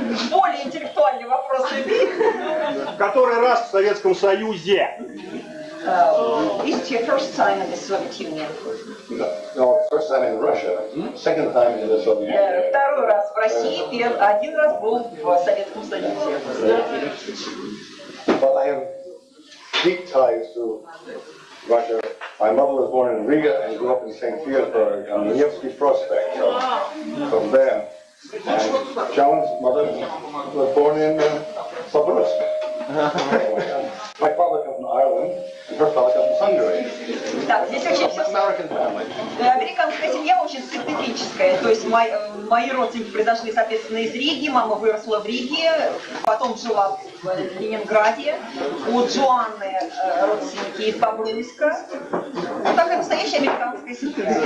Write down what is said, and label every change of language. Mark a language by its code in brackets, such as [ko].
[ru] Более интеллектуальный вопрос имеет. Который раз в Советском Союзе? [en] Is it your first time in the Soviet Union? No, first time in Russia, second time in the Soviet Union. [ru] Второй раз в России, один раз был в Советском Союзе. [en] But I have deep ties to Russia. My mother was born in Riga and grew up in St. Petersburg on the Nevsky Prospect. So from there. And John's mother was born in Sabrovsk. My father comes from Ireland, and her father comes from Hungary. [ru] Так, здесь очень все... [en] American family. [ru] Американская семья очень специфическая. То есть мои родственники произошли, соответственно, из Риги. Мама выросла в Риге, потом жила в Ленинграде. У Джоанны родственники из Бобруйска. Вот такая настоящая американская семья.